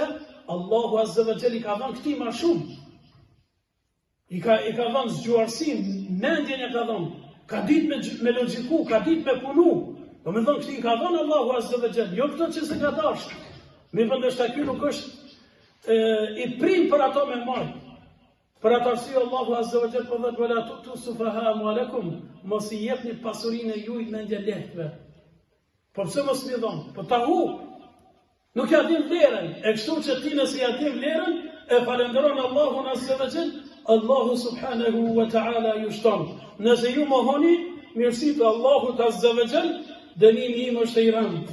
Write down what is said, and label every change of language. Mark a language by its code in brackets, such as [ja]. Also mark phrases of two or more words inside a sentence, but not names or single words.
[sq] Allahu [ar] عز وجل [sq] i ka dhënë këtij më shumë. I ka dhënë zgjuarsin, mendjen e ka dhënë, ka ditë me logjiku, ka ditë me punu. Do me thënë këti ka dhënë Allahu [ar] عز وجل, [sq] jo këto që se ka dashur. Mirë për ndështë ky nuk është i prim për ato me marë. Për atë arsye Allahu [ar] عز وجل [sq] po thotë: [ar] "ولا تؤتوا السفهاء أموالكم", [sq] mos i jepni pasurinë e juaj mendje lehtëve. Po pse mos mi dhon? Po ta hu. Nuk ja din vlerën. E kështu që ti nëse ja din vlerën, e falenderon Allahun [ar] عز وجل, [sq] Allahu [ar] سبحانه وتعالى [sq] ju shton. Nëse ju mohoni mirësitë e Allahut [ar] عز وجل, [sq] dënimi im është i rëndë.